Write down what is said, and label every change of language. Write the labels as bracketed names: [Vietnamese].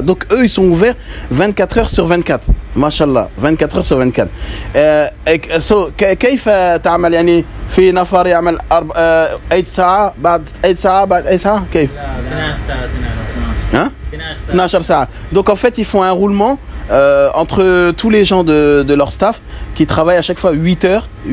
[French] Donc eux ils sont ouverts 24 heures sur 24. Mashallah, 24 heures sur 24. [Arabic] So كيف تعمل يعني في نفر يعمل 8 ساعة بعد 8 ساعة بعد 8 ساعة كيف؟ 12 ساعة. [French] Donc en fait ils font un roulement entre tous les gens de leur staff qui travaillent à chaque fois 8 heures.